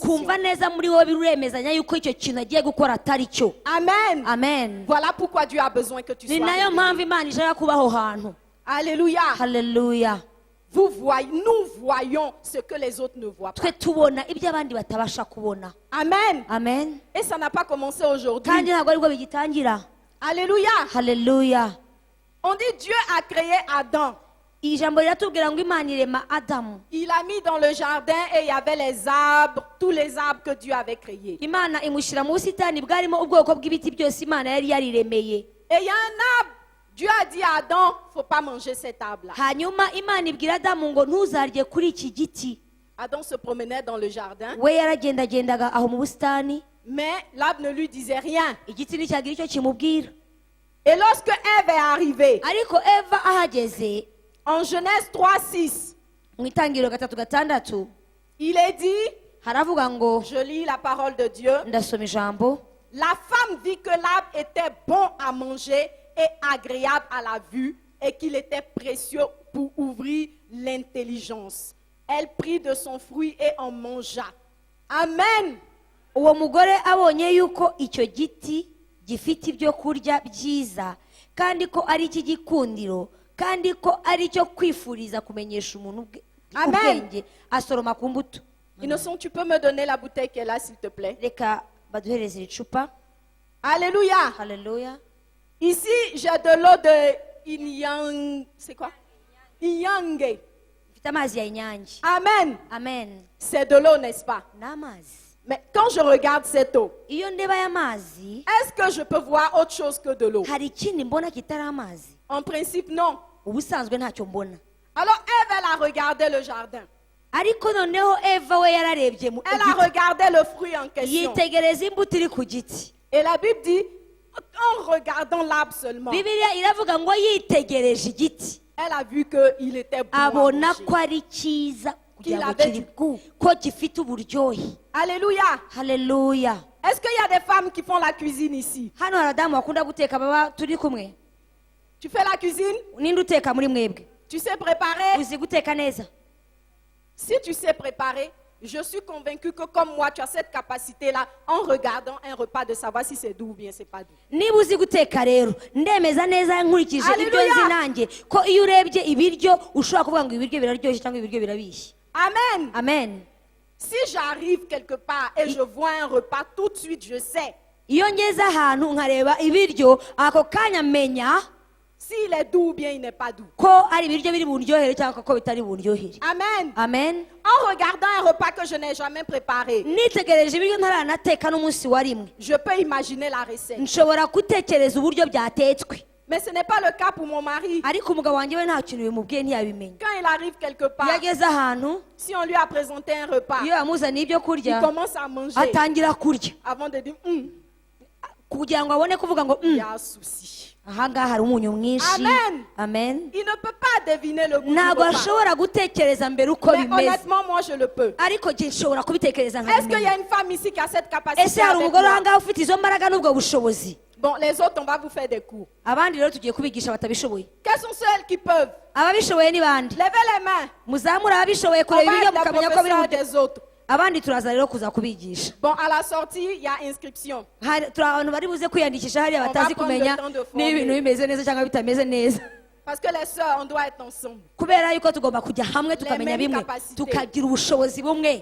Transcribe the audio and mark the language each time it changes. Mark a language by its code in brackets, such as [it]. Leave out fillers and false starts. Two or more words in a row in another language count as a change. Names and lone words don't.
[rw] ukumva neza muri wowe biremezanya yuko icyo kintu agiye gukora atari cyo. Amen. Amen. [fr] Voilà pourquoi Dieu a besoin que tu [rw] Ni [fr] sois [rw] nayo [fr] réveillé. [rw] mpamvu Imana ishaka kuba aho hantu. [fr] Alléluia. [rw] Haleluya. [fr] Nous voyons ce que les autres ne voient pas. [rw] Twe tubona ibyo abandi batabasha kubona. Amen. Amen. [fr] Et ça n'a pas commencé [rw] Kandi [fr] aujourd'hui. [rw] ntabwo aribwo bigitangira. [fr] Alléluia. [rw] Haleluya. [fr] On dit Dieu a créé Adam. [rw] Ijambo riratubwira ngo Imana irema Adamu. [fr] Il a mis dans le jardin et il y avait les arbres, tous les arbres que Dieu avait créés. [rw] Imana imushyira mu busitani bwarimo ubwoko bw'ibiti byose Imana yari yariremeye. [fr] Et il y a un arbre. Dieu a dit à Adam, faut pas manger cet arbre-là. [rw] Hanyuma Imana ibwira Adamu ngo ntuzarye kuri iki giti. [fr] Adam se promenait dans le jardin, [rw] We yaragendagendaga aho mu busitani, [fr] mais l'arbre ne lui disait rien. [rw] igiti nticyagira icyo kimubwira. [fr] Et lorsque Ève est arrivée, [rw] Ariko Eva ahageze [fr] en Genèse 3:6, [rw] mu itangiriro 3:6 [fr] il est dit, [rw] haravuga ngo, [fr] je lis la parole de Dieu, [rw] ndasoma ijambo, [fr] la femme vit que l'arbre était bon à manger et agréable à la vue et qu'il était précieux pour ouvrir l'intelligence. Elle prit de son fruit et en mangea. Amen. [rw] uwo mugore abonye yuko icyo giti gifite ibyo kurya byiza kandi ko ari icy'igikundiro kandi ko ari icyo kwifuriza kumenyesha umuntu Amen. ubwenge, asoroma ku mbuto. Innocent, [fr] tu peux me donner la bouteille qui est là, s'il te plaît? [rw] Reka baduhereze iri cupa. [fr] Alléluia. [rw] Haleluya. [fr] Ici, j'ai de l'eau de Inyang. C'est quoi? [rw] Inyange. Mfite amazi ya Inyange. Amen. Amen. [fr] C'est de l'eau, n'est-ce pas? [rw] N'amazi. [fr] Mais quand je regarde cette eau, [rw] Iyo ndeba aya mazi, [fr] est-ce que je peux voir autre chose que de l'eau? [rw] hari ikindi mbona kitari amazi? [fr] En principe, non. [rw] Ubusanzwe ntacyo mbona. [fr] Alors, Ève, elle a regardé le jardin. [rw] Ariko noneho Eva we yararebye mu [fr] Elle a [rw] giti, [fr] regardé le fruit en question. [rw] yitegereza imbuto iri ku giti. [fr] Et la Bible dit, en regardant l'arbre seulement, [rw] Bibiliya iravuga ngo yitegereje igiti, [fr] elle a vu qu'il était bon à [rw] abona [fr] manger. [rw] ko ari cyiza kugira ngo [fr] avait [rw] kiri [fr] du goût. [rw] ko gifite uburyohe. [fr] Alléluia. [rw] Haleluya. [fr] Est-ce qu'il y a des femmes qui font la cuisine ici? [rw] Hano hari abadamu bakunda guteka baba turi kumwe. [fr] Tu fais la cuisine? [rw] Ninde uteka muri mwebwe? [fr] Tu sais préparer? [rw] Uzi guteka neza? [fr] Si tu sais préparer, je suis convaincue que comme moi, tu as cette capacité-là en regardant un repas de savoir si c'est doux ou bien c'est pas doux. [rw] Niba uzi guteka rero ndemeza neza nkurikije ibyo Haleluya. nzi nanjye ko iyo urebye ibiryo ushobora kuvuga ngo ibiryo biraryoshye cyangwa ibiryo birabishye. Amen. Amen. [fr] Si j'arrive quelque part et je vois un repas, tout de suite, je sais [rw] Iyo ngeze ahantu nkareba ibiryo ako kanya menya [fr] s'il est doux ou bien il n'est pas doux. [rw] ko ari ibiryo biri buryohere cyangwa ko bitari buryohere. Amen. Amen. [fr] En regardant un repas que je n'ai jamais préparé, [rw] Nitegereje ibiryo ntaranateka n'umunsi wa rimwe, [fr] je peux imaginer la recette. [rw] nshobora gutekereza uburyo byatetswe. [fr] Mais ce n'est pas le cas pour mon mari. [rw] Ariko umugabo wanjye we nta kintu bimubwiye ntiyabimenya. [fr] Quand il arrive quelque [rw] Iyo [fr] part, [rw] ageze ahantu, [fr] si on lui a présenté un repas, [rw] iyo yamuzaniye ibyo [fr] il [rw] kurya [fr] commence à manger [rw] atangira kurya [fr] avant de dire, [rw] kugira ngo abone kuvuga ngo [fr] il y a un souci. [rw] ahangaha hari umunyu mwinshi. Amen. Amen. [fr] Il ne peut pas deviner le goût du [rw] Ntabwo [fr] repas. [rw] ashobora gutekereza mbere uko [fr] Mais [rw] bimeze, [fr] honnêtement, moi, je le peux. [rw] ariko njye nshobora kubitekereza [fr] Est-ce qu'il y [rw] nkabimenya. [fr] a une femme ici qui a cette capacité [rw] Ese hari [fr] avec [rw] umugore [fr] moi? [rw] ahangaha ufite izo mbaraga n'ubwo bushobozi? [fr] Bon, les autres, on va vous faire des cours. [rw] Abandi rero tugiye kubigisha batabishoboye. [fr] Quelles sont celles qui peuvent? [rw] Ababishoboye ni bande? [fr] Levez les mains. [rw] Muzamure ababishoboye [fr] On [rw] kureba [fr] va [rw] ibiryo [fr] être les [rw] mukamenya ko biri [fr] professeurs [rw] buryo. [fr] des autres. [rw] abandi turaza rero kuza kubigisha. [fr] Bon, à la sortie, il y a inscription. [rw] Turi abantu bari buze kwiyandikisha hariya batazi kumenya n'ibintu bimeze neza cyangwa bitameze neza. [fr] Parce que les sœurs, on doit être ensemble. [rw] Kubera yuko tugomba kujya hamwe tukamenya bimwe, tukagira ubushobozi bumwe.